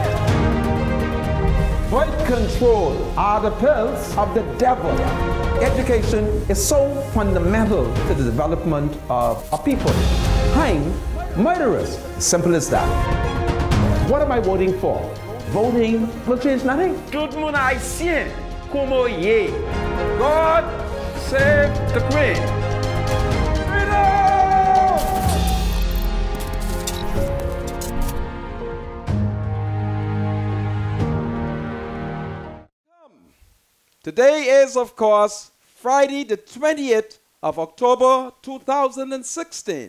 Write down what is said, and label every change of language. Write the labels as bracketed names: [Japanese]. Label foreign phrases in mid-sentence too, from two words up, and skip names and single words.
[English] Birth control are the pills of the devil. Education is so fundamental to the development of a people. Hang murderers. Simple as that. What am I voting for? Voting will change nothing. [Haitian Creole] Tout moun haïtien, como ye. [English] God save the Queen. Freedom! Today is, of course, Friday the 20th of October 2016.